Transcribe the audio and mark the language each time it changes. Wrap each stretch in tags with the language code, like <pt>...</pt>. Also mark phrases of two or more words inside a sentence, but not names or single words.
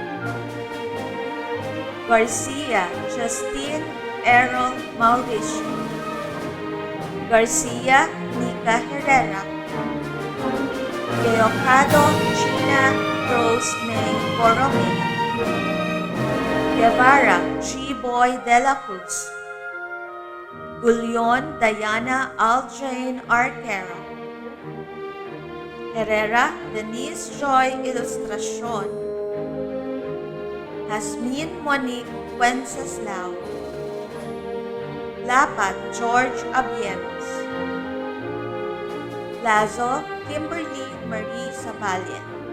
<tl>Garcia Justine Errol Mauricio. Garcia Nica Herrera. Leocado Gina Rose May Borromeo. Guevara G. Boy de la Cruz. Gulion Diana Aljane Arquero. Herrera Denise Joy Ilustracion. Jasmine Monique Wenceslao. Lapat George Abieros. Lazo Kimberly Marie Sabalien.</tl>